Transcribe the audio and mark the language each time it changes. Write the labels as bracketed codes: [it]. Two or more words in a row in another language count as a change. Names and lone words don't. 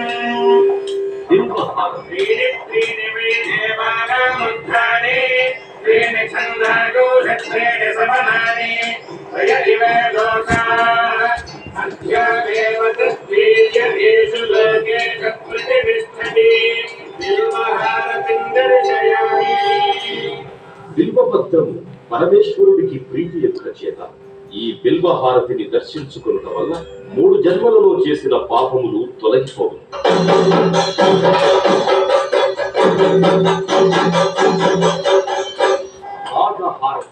[sa] त्रीणि वै देवानामुद्धानि त्रीणि छन्दागोषत्रीणि समनानि त्रय इव लोकाः अध्यादेव तद्वीर्येषु लोकेषु प्रतिष्ठति बिल्वहारतिं दर्शयामि. [te] బిల్వపత్రము పరమేశ్వరుడికి ప్రీతి యొక్క చేత ఈ బిల్వహారతిని దర్శించుకున్న వల్ల 3 జన్మలలో చేసిన పాపములు తొలగిపోవు. నాగహారతి.